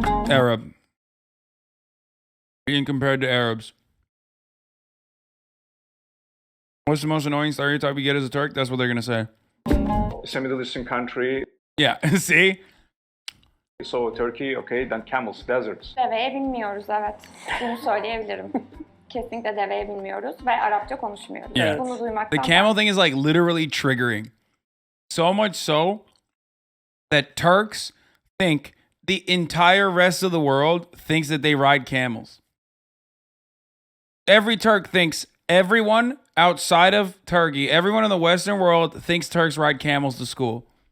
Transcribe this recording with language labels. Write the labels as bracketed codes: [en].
[en] Arab. Being compared to Arabs. What's the most annoying stereotype you get as a Turk? That's what they're gonna say. It's a Middle Eastern country. Yeah, see? So Turkey, okay, then camels, deserts. [tr] Deveye binmiyoruz, evet. Bunu söyleyebilirim. Kesinlikle deveye binmiyoruz ve Arapça konuşmuyoruz. [en] Yeah. [tr] Bunu duymaktan. [en] The camel thing is like literally triggering. So much so that Turks think the entire rest of the world thinks that they ride camels. Every Turk thinks everyone outside of Turkey, everyone in the Western world thinks Turks ride camels to school.